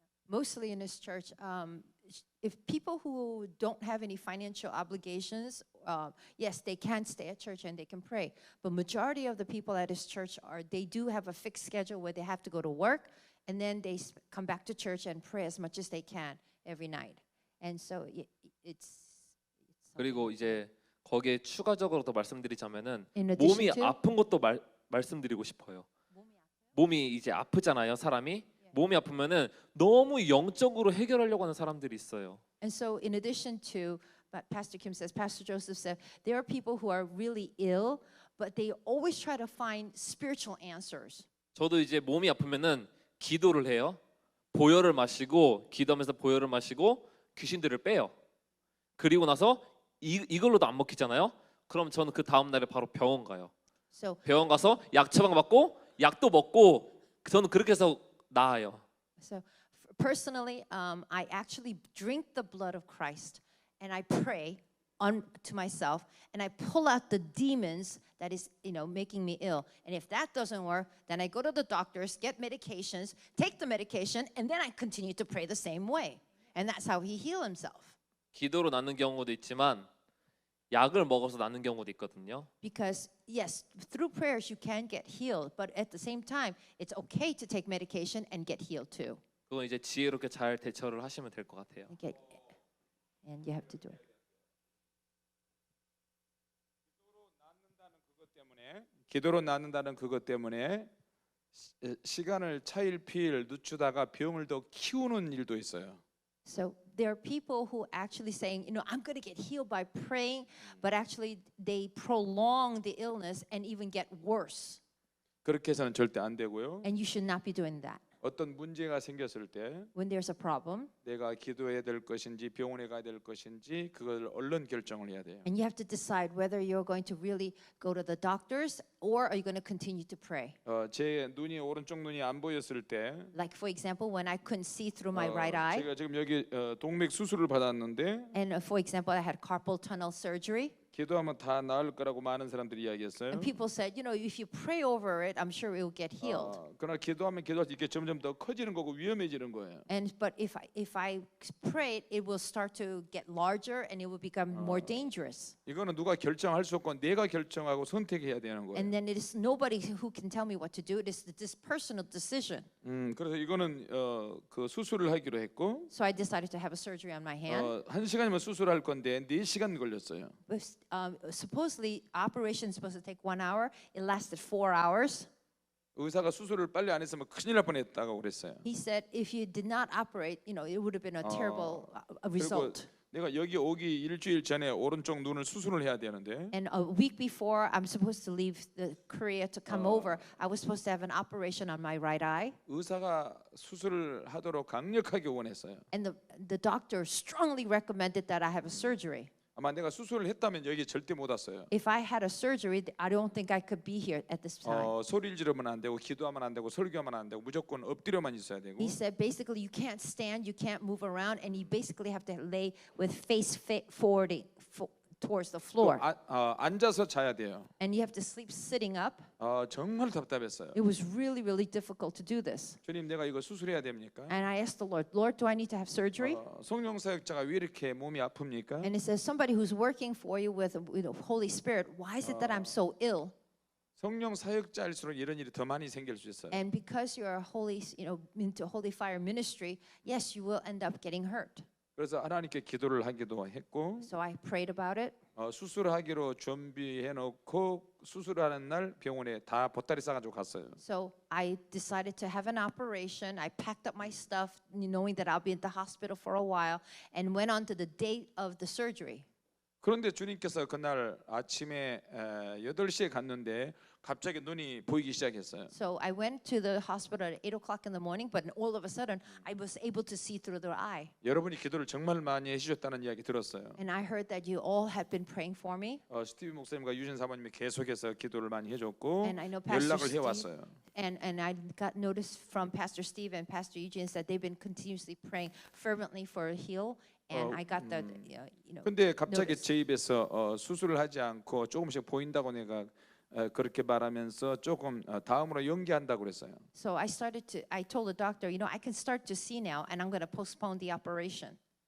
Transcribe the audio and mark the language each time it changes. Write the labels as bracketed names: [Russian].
[English] Mostly in this church, if people who don't have any financial obligations, yes, they can stay at church and they can pray. But majority of the people at this church they do have a fixed schedule where they have to go to work, and then they come back to church and pray as much as they can every night. And so it's [Korean] 그리고 이제 거기에 추가적으로 더 말씀드리자면은 [English] In addition [Korean] 몸이 [English] to- [Korean] 아픈 것도 말씀드리고 싶어요. 몸이 이제 아프잖아요, 사람이. 몸이 아프면은 너무 영적으로 해결하려고 하는 사람들이 있어요. [English] And so in addition to what Pastor Kim says, Pastor Joseph said, there are people who are really ill, but they always try to find spiritual answers. [Korean] 저도 이제 몸이 아프면은 기도를 해요. 보혈을 마시고 기도하면서 보혈을 마시고 귀신들을 빼요. 그리고 나서 이걸로도 안 먹히잖아요. 그럼 저는 그 다음 날에 바로 병원 가요. [English] So [Korean] 병원 가서 약 처방 받고 약도 먹고 저는 그렇게 해서 나아요. [English] So personally, I actually drink the blood of Christ and I pray to myself and I pull out the demons that is, making me ill. And if that doesn't work, then I go to the doctors, get medications, take the medication, and then I continue to pray the same way. And that's how he healed himself. [Korean] 기도로 낫는 경우도 있지만 약을 먹어서 낫는 경우도 있거든요. [English] Because yes, through prayers you can get healed, but at the same time, it's okay to take medication and get healed too. [Korean] 그건 이제 지혜롭게 잘 대처를 하시면 될 것 같아요. [English] Okay. And you have to do it. [Korean] 기도로 낫는다는 그것 때문에 시간을 차일피일 늦추다가 병을 더 키우는 일도 있어요. [English] So there are people who actually saying, I'm going to get healed by praying, but actually they prolong the illness and even get worse. [Korean] 그렇게 해서는 절대 안 되고요. [English] And you should not be doing that. [Korean] 어떤 문제가 생겼을 때 [English] When there's a problem, [Korean] 내가 기도해야 될 것인지 병원에 가야 될 것인지 그걸 얼른 결정을 해야 돼요. [English] and you have to decide whether you're going to really go to the doctors or are you going to continue to pray. [Korean] 제 눈이 오른쪽 눈이 안 보였을 때 [English] Like for example, when I couldn't see through my right eye, [Korean] 제가 지금 여기 동맥 수술을 받았는데 [English] and for example, I had carpal tunnel surgery. [Korean] 기도하면 다 나을 거라고 많은 사람들이 이야기했어요. [English] And people said, you know, if you pray over it, I'm sure it will get healed. [Korean] 그러나 기도하면 기도할수록 이게 점점 더 커지는 거고 위험해지는 거예요. [English] And but if I pray it, it will start to get larger and it will become more dangerous. [Korean] 이거는 누가 결정할 수 없고 내가 결정하고 선택해야 되는 거예요. [English] And then it is nobody who can tell me what to do. It is this personal decision. [Korean] 그래서 이거는 그 수술을 하기로 했고 [English] So I decided to have a surgery on my hand. [Korean] 1시간이면 수술할 건데 4시간 걸렸어요. [English] Supposedly operation is supposed to take 1 hour. It lasted 4 hours. [Korean] 의사가 수술을 빨리 안 했으면 큰일 날 뻔했다고 그랬어요. [English] He said if you did not operate, you know, it would have been a terrible result. [Korean] 내가 여기 오기 일주일 전에 오른쪽 눈을 수술을 해야 되는데 [English] And a week before I'm supposed to leave the Korea to come over, I was supposed to have an operation on my right eye. [Korean] 의사가 수술을 하도록 강력하게 원했어요. [English] And the doctor strongly recommended that I have a surgery. [Korean] 아마 내가 수술을 했다면 여기 절대 못 왔어요. [English] If I had a surgery, I don't think I could be here at this time. [Korean] 소리를 지르면 안 되고 기도하면 안 되고 설교하면 안 되고 무조건 엎드려만 있어야 되고. [English] He said basically you can't stand, you can't move around, and you basically have to lay with face forward towards the floor. [Korean] 앉아서 자야 돼요. [English] And you have to sleep sitting up. [Korean] 정말 답답했어요. [English] It was really, really difficult to do this. [Korean] 주님, 내가 이거 수술해야 됩니까? [English] And I asked the Lord, Lord, do I need to have surgery? [Korean] 성령 사역자가 왜 이렇게 몸이 아픕니까? [English] And it says somebody who's working for you with the Holy Spirit, why is it that I'm so ill? [Korean] 성령 사역자일수록 이런 일이 더 많이 생길 수 있어요. [English] And because you're a holy, into Holy Fire ministry, yes, you will end up getting hurt. [Korean] 그래서 하나님께 기도를 하기도 했고 [English] So I prayed about it. [Korean] 수술하기로 준비해 놓고 수술하는 날 병원에 다 보따리 싸가지고 갔어요. [English] So I decided to have an operation. I packed up my stuff, knowing that I'll be at the hospital for a while, and went on to the date of the surgery. [Korean] 그런데 주님께서 그날 아침에 8시에 갔는데 갑자기 눈이 보이기 시작했어요. [English] So I went to the hospital at 8 o'clock in the morning, but all of a sudden I was able to see through the eye. [Korean] 여러분이 기도를 정말 많이 해주셨다는 이야기 들었어요. [English] And I heard that you all have been praying for me. [Korean] 스티브 목사님과 유진 사모님이 계속해서 기도를 많이 해줬고 [English] And I know Pastor [Korean] 연락을 [English] Steve, [Korean] 해왔어요. [English] and I got notice from Pastor Steve and Pastor Eugene that they've been continuously praying fervently for a heal. And I got the, [Korean] 근데 갑자기 [English] notice. [Korean] 제 입에서 수술을 하지 않고 조금씩 보인다고 내가 그렇게 말하면서 조금 다음으로 연기한다고 그랬어요. [English] So I told the doctor, I can start to see now, and I'm going to postpone the operation.